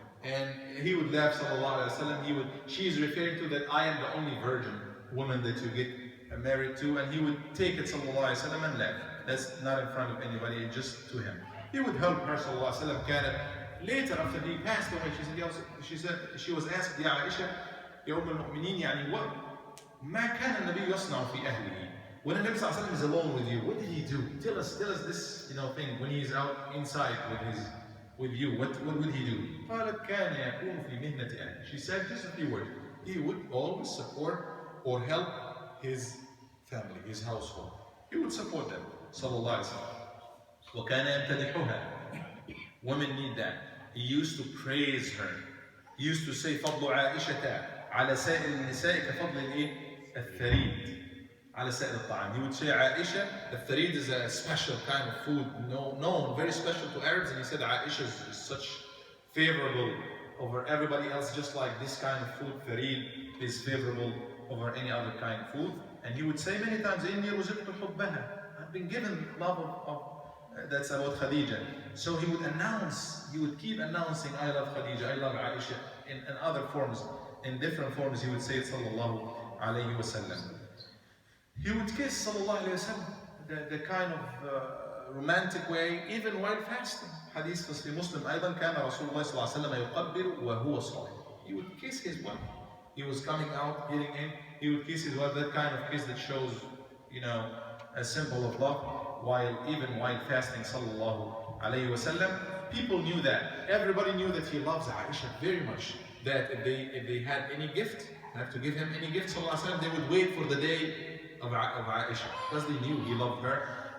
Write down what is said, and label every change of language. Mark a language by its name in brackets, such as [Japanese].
[English] And he would laugh, sallallahu alaihi wasallam. She is referring to that I am the only virgin woman that you get married to, and he would take it, sallallahu alaihi wasallam, and laugh. That's not in front of anybody, just to him. He would help her, sallallahu alaihi wasallam. Later, after he passed away, she was asked, Ya Aisha, Ya المؤمنين, يعني what? [Arabic] ما كان النبي يصنع في أهله. [English] When the Nabi sallallahu alaihi wasallam is alone with you, what did he do? Tell us this, thing. When he's out inside with you, what would he do? [Arabic] قالت كان يكون في مهنة أهله. [English] She said just a few words. He would always support or help his family, his household. He would support them. sallallahu alaihi wasallam. [Arabic] وكان يمتدحها. [English] Women need that. He used to praise her. He used to say [Arabic] فضل عائشة على سائر النساء كفضل الثريد. على سائر الطعام. [English] He would say Aisha, the tharid is a special kind of food, known, very special to Arabs, and he said Aisha is such favorable over everybody else, just like this kind of food, tharid, is favorable over any other kind of food. And he would say many times, [Arabic] إِنِّي رُزِقْتُ حُبَّهَا, [English] I've been given love of that's about Khadija. So he would announce, he would keep announcing, I love Khadija, I love Aisha, in other forms, in different forms. He would say it, sallallahu alayhi wa sallam. He would kiss, sallallahu alayhi wa sallam, the kind of romantic way, even while fasting. [Arabic] Hadith في Muslim أيضا كان رسول الله صلى الله عليه وسلم يقبل وهو صائم. [English] He would kiss his wife. He was coming out, getting in. He would kiss his wife. That kind of kiss that shows, a symbol of love. Even while fasting, sallallahu alayhi wa sallam, people knew that. Everybody knew that he loves Aisha very much. That if they had any gift, have to give him any gift, sallallahu alayhi wa sallam, they would wait for the day of Aisha, because they knew he loved her.